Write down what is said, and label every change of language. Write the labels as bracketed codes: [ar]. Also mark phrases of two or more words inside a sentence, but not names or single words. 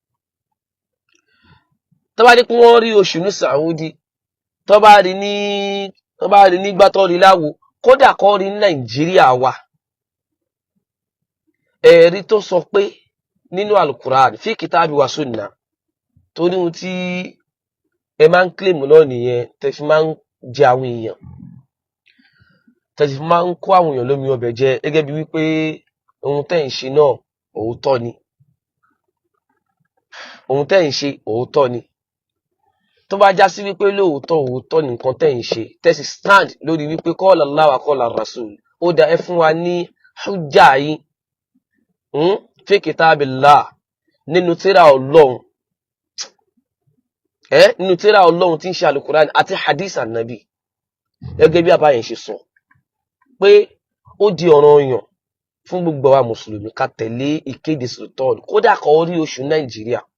[yo] tó bá ní kí wọ́n rí oṣù ní Saudi tó bá rí nígbà tó rí láwo kódà kó rí ní Nàìjíríà wa ẹ̀rí tó sọ pé nínú Al-Qur'an [ar] في كتاب وسنة [yo] tó ní ohun tí ẹ máa ń claim náà nìyẹn tẹ́ fi máa ń jẹ àwọn èèyàn tẹ́ fi máa ń kó àwọn èèyàn lómi ọbẹ̀ jẹ gẹ́gẹ́ bí wípé ohun tẹ́ ń ṣe náà òótọ́ ni ohun tẹ́ ń ṣe òótọ́ ni tó bá já sí wípé òótọ́ ni nǹkan tẹ́ ń ṣe tẹ́sí stand lórí wípé [ar] قال الله وقال رسول [yo] ó dá ẹ fún wa ní hujja yín [ar] في كتاب الله [yo] nínú tírà Ọlọ́run nínú tírà Ọlọ́run tí ń ṣe Al-Qur'an àti hadith Ànábì gẹ́gẹ́ bí àbáyẹn ṣe sọ pé ó di ọ̀ranyàn fún gbogbo wa mùsùlùmí ká tẹ̀lé ìkéde sultan kódà kó rí oṣù Nàìjíríà